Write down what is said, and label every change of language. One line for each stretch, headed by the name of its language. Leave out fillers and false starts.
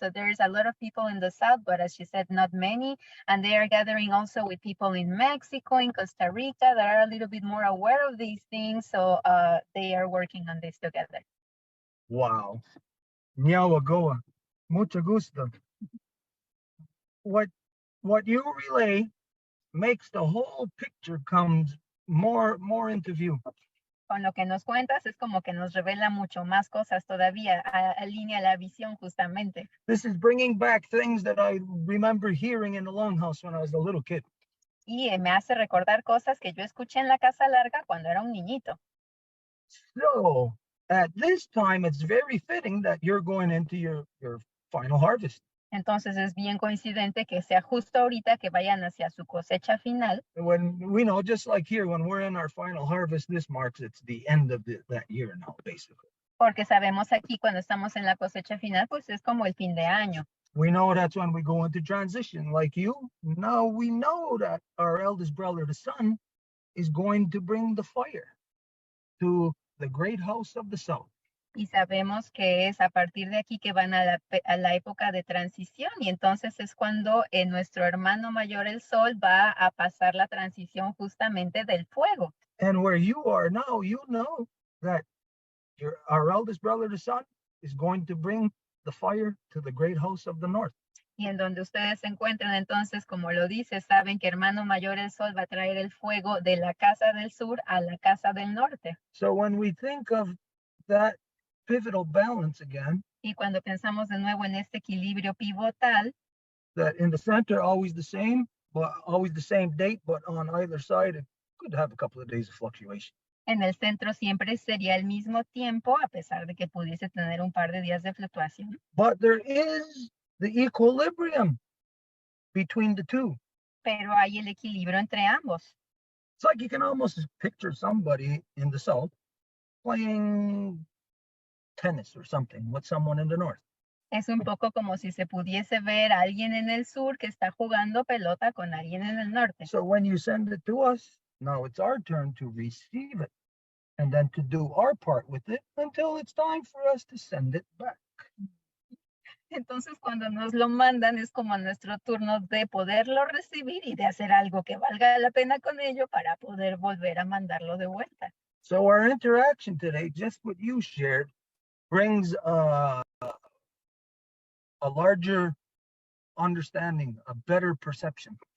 English: So there's a lot of people in the South, but as she said, not many. And they are gathering also with people in Mexico, in Costa Rica, that are a little bit more aware of these things. So they are working on this together.
Spanish: Wow. Nyawagoa. Mucho gusto.
English: What you relay makes the whole picture comes more into view.
Spanish: Con lo que nos cuentas es como que nos revela mucho más cosas todavía, alinea la visión justamente.
English: This is bringing back things that I remember hearing in the Longhouse when I was a little kid.
Spanish: Y me hace recordar cosas que yo escuché en la Casa Larga cuando era un niñito.
English: So, at this time, it's very fitting that you're going into your final harvest.
Spanish: Entonces es bien coincidente que sea justo ahorita que vayan hacia su cosecha final.
English: When we know, just like here, when we're in our final harvest, this marks it's the end of that year now, basically.
Spanish: Porque sabemos aquí cuando estamos en la cosecha final, pues es como el fin de año.
English: We know that's when we go into transition, like you. Now we know that our eldest brother, the son, is going to bring the fire to the great house of the south.
Spanish: Y sabemos que es a partir de aquí que van a la época de transición, y entonces es cuando nuestro hermano mayor, el sol, va a pasar la transición justamente del fuego.
English: And where you are now, you know that our eldest brother, the son, is going to bring the fire to the great house of the north.
Spanish: Y en donde ustedes se encuentran, entonces, como lo dice, saben que hermano mayor, el sol, va a traer el fuego de la casa del sur a la casa del norte.
English: So when we think of that pivotal balance again,
Spanish: y cuando pensamos de nuevo en este equilibrio pivotal,
English: that in the center always the same date, but on either side it could have a couple of days of fluctuation.
Spanish: En el centro siempre sería el mismo tiempo, a pesar de que pudiese tener un par de días de fluctuación.
English: But there is the equilibrium between the two.
Spanish: Pero hay el equilibrio entre ambos.
English: It's like you can almost picture somebody in the south playing tennis or something with someone in the north.
Spanish: Es un poco como si se pudiese ver a alguien en el sur que está jugando pelota con alguien en el norte.
English: So when you send it to us, now it's our turn to receive it and then to do our part with it until it's time for us to send it back.
Spanish: Entonces cuando nos lo mandan es como nuestro turno de poderlo recibir y de hacer algo que valga la pena con ello para poder volver a mandarlo de vuelta.
English: So our interaction today, just what you shared, brings a larger understanding, a better perception.